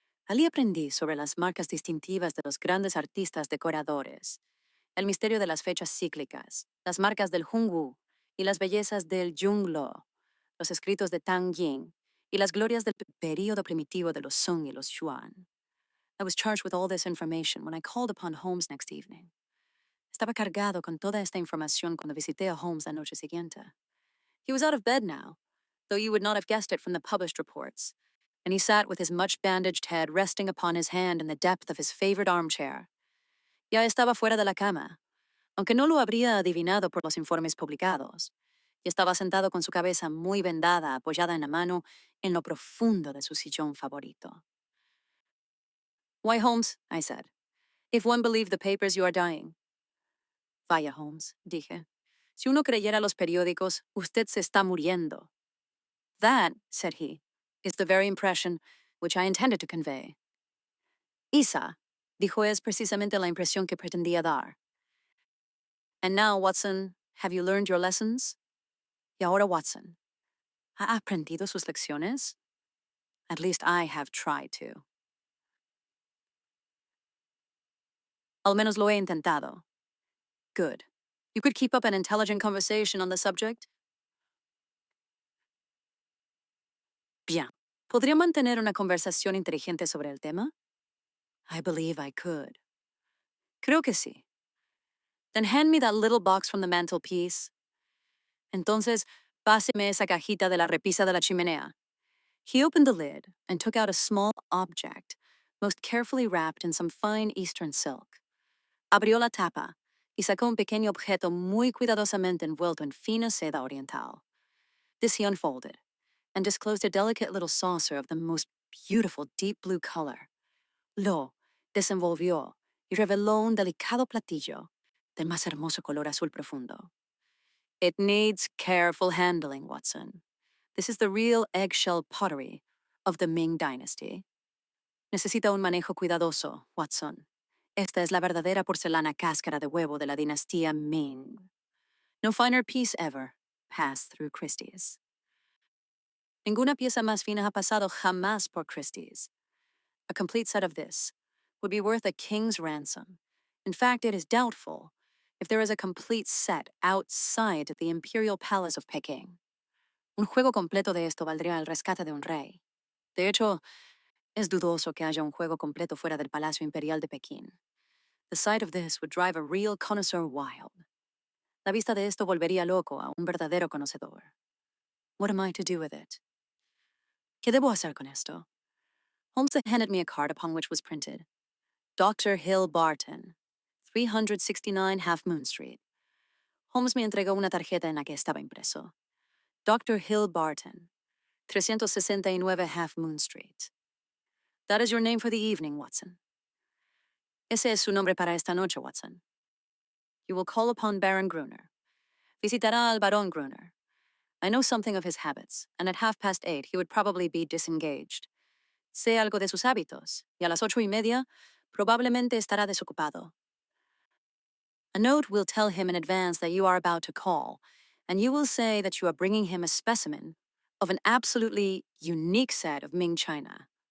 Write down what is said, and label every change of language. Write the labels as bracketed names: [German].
[Spanish] Allí aprendí sobre las marcas distintivas de los grandes artistas decoradores, el misterio de las fechas cíclicas, las marcas del Hong Wu y las bellezas del Yung Lo, los escritos de Tang Ying y las glorias del período primitivo de los Sung y los Yuan. [English] I was charged with all this information when I called upon Holmes next evening. [Spanish] Estaba cargado con toda esta información cuando visité a Holmes la noche siguiente. [English] He was out of bed now, though you would not have guessed it from the published reports, and he sat with his much-bandaged head resting upon his hand in the depth of his favorite armchair. [Spanish] Ya estaba fuera de la cama, aunque no lo habría adivinado por los informes publicados, y estaba sentado con su cabeza muy vendada, apoyada en la mano, en lo profundo de su sillón favorito. [English] Why, Holmes, I said, if one believed the papers, you are dying. [Spanish] Vaya, Holmes, dije. Si uno creyera los periódicos, usted se está muriendo. [English] That, said he, is the very impression, which I intended to convey. [Spanish] Isa, dijo, es precisamente la impresión que pretendía dar. [English] And now, Watson, have you learned your lessons? [Spanish] Y ahora, Watson, ¿ha aprendido sus lecciones? [English] At least I have tried to. [Spanish] Al menos lo he intentado. [English] Good. You could keep up an intelligent conversation on the subject? [Spanish] Bien. ¿Podría mantener una conversación inteligente sobre el tema? [English] I believe I could. [Spanish] Creo que sí. [English] Then hand me that little box from the mantelpiece. [Spanish] Entonces, páseme esa cajita de la repisa de la chimenea. [English] He opened the lid and took out a small object, most carefully wrapped in some fine Eastern silk. [Spanish] Abrió la tapa y sacó un pequeño objeto muy cuidadosamente envuelto en fina seda oriental. [English] This he unfolded and disclosed a delicate little saucer of the most beautiful deep blue color. [Spanish] Lo desenvolvió y reveló un delicado platillo del más hermoso color azul profundo. [English] It needs careful handling, Watson. This is the real eggshell pottery of the Ming Dynasty. [Spanish] Necesita un manejo cuidadoso, Watson. Esta es la verdadera porcelana cáscara de huevo de la dinastía Ming. [English] No finer piece ever passed through Christie's. [Spanish] Ninguna pieza más fina ha pasado jamás por Christie's. [English] A complete set of this would be worth a king's ransom. In fact, it is doubtful if there is a complete set outside the Imperial Palace of Peking. [Spanish] Un juego completo de esto valdría el rescate de un rey. De hecho, es dudoso que haya un juego completo fuera del Palacio Imperial de Pekín. [English] The sight of this would drive a real connoisseur wild. [Spanish] La vista de esto volvería loco a un verdadero conocedor. What am I to do with it? ¿Qué debo hacer con esto? [English] Holmes handed me a card upon which was printed, Dr. Hill Barton, 369 Half Moon Street. [Spanish] Holmes me entregó una tarjeta en la que estaba impreso. Dr. Hill Barton, 369 Half Moon Street. [English] That is your name for the evening, Watson. [Spanish] Ese es su nombre para esta noche, Watson. [English] You will call upon Baron Gruner. [Spanish] Visitará al Barón Gruner. [English] I know something of his habits, and at 8:30 he would probably be disengaged. [Spanish] Sé algo de sus hábitos, y a las 8:30 probablemente estará desocupado. [English] A note will tell him in advance that you are about to call, and you will say that you are bringing him a specimen of an absolutely unique set of Ming china.